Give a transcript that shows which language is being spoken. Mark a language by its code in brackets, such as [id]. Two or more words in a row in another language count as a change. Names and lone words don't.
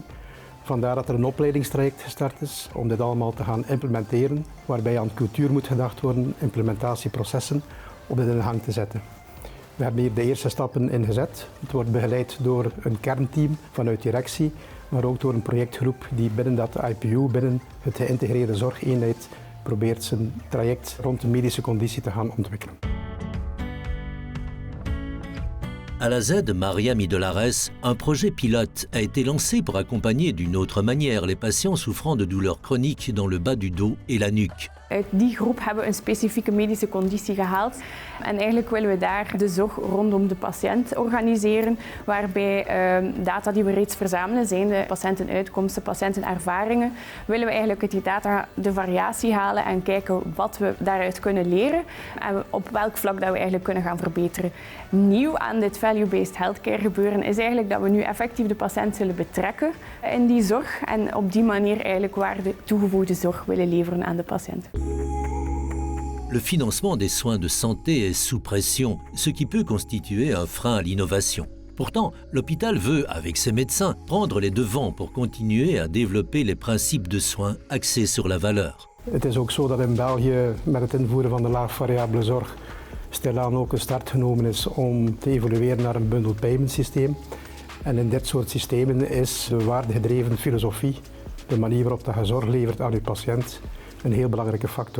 [nl] Vandaar dat er een opleidingstraject gestart is om dit allemaal te gaan implementeren, waarbij aan cultuur moet gedacht worden, implementatieprocessen, om dit in de gang te zetten. We hebben hier de eerste stappen ingezet. Het wordt begeleid door een kernteam vanuit directie, maar ook door een projectgroep die binnen dat IPU, binnen het geïntegreerde zorgeenheid, probeert zijn traject rond de medische conditie te gaan ontwikkelen. [fr] À la Z de Maria Midelares, un projet pilote a été lancé pour accompagner d'une autre manière les patients souffrant de douleurs chroniques dans le bas du dos et la nuque. [nl] Uit die groep hebben we een specifieke medische conditie gehaald. En eigenlijk willen we daar de zorg rondom de patiënt organiseren, waarbij data die we reeds verzamelen, zijn de patiëntenuitkomsten, patiëntenervaringen, willen we eigenlijk uit die data de variatie halen en kijken wat we daaruit kunnen leren en op welk vlak dat we eigenlijk kunnen gaan verbeteren. Nieuw aan dit [en] value-based healthcare [nl] gebeuren is eigenlijk dat we nu effectief de patiënt zullen betrekken in die zorg en op die manier eigenlijk waarde toegevoegde zorg willen leveren aan de patiënt. [fr] Le financement des soins de santé est sous pression, ce qui peut constituer un frein à l'innovation. Pourtant, l'hôpital veut, avec ses médecins, prendre les devants pour continuer à développer les principes de soins axés sur la valeur. [nl] Het is ook zo dat in België met het invoeren van de laagvariabele zorg stilaan ook een start genomen is om te evolueren naar een [en] bundled payment [nl] systeem. En in dit soort systemen is de waardegedreven filosofie, de manier waarop je zorg levert aan je patiënt, een heel belangrijke factor.